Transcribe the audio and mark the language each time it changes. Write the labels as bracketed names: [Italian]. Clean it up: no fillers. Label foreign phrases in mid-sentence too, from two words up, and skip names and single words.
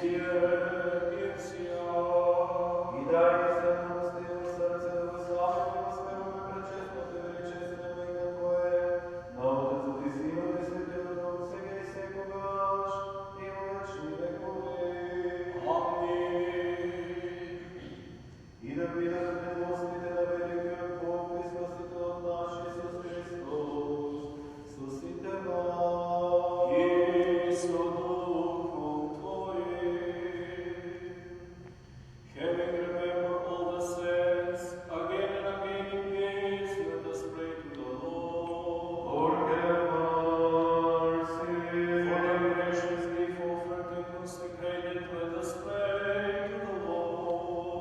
[Bulgarian] И дай ни се милостиво сърце да възславяме и възпеваме пречестното и величествено име Твое, на Отецът и Синът и Светия Дух, [Macedonian] сега и секогаш, и во вечни векове. [Bulgarian] И да видят милостите на великият Бог и Спасител наш Исус Христос, [Macedonian] со сите вас. [Church Slavic] И со Духом Твоим. [English] Having remembered all the saints, again and again in peace, let us pray to the Lord. Lord, have mercy. For the gracious gift offered and consecrated, let us pray to the Lord.